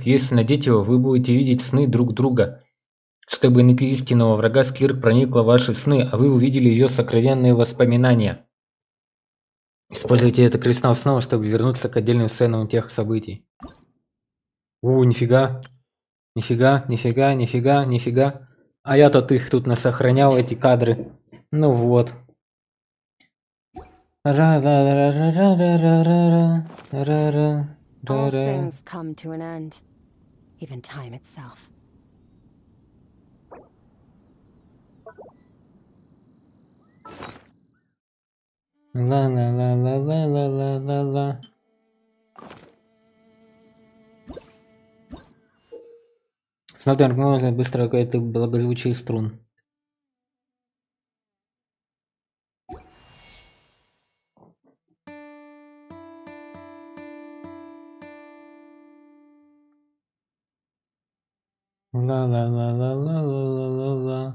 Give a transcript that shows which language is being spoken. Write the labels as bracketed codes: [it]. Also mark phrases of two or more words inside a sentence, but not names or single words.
[ru] Если надеть его, вы будете видеть сны друг друга. Чтобы найти истинного врага, Скирк проникла в ваши сны, а вы увидели ее сокровенные воспоминания. Используйте этот кристалл снова, чтобы вернуться к отдельным сценам тех событий. Нифига. Нифига, нифига, нифига, нифига. А я-то их тут насохранял, эти кадры. Ну вот. [en] All things come to an end, even time itself. Ла-ла-ла-ла-ла-ла-ла-ла. [ru] Смотрим, можно быстро какое-то благозвучие струн. Ла-ла-ла-ла-ла-ла-ла-ла.